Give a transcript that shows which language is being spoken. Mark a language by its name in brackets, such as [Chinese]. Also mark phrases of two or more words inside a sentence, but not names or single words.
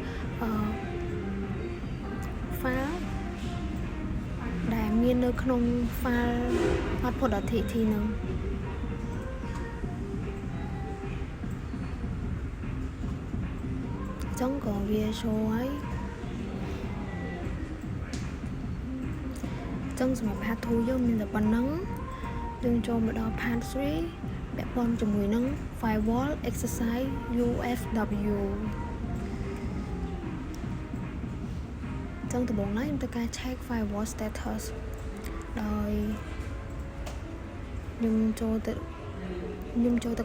[Khmer] file ដែលមាននៅក្នុង file output.txt ហ្នឹងចឹងក៏វា show ហើយចឹងសម្រាប់ part 2 យើងមានតែប៉ុណ្ណឹងយើងចូលមកដល់ part 3 ពាក់ព័ន្ធជាមួយនឹង [English] firewall exercise UFW [Khmer] ចឹងដំបូងឡើយខ្ញុំត្រូវការ [English] check firewall status [Khmer] ដោយខ្ញុំចូលទៅ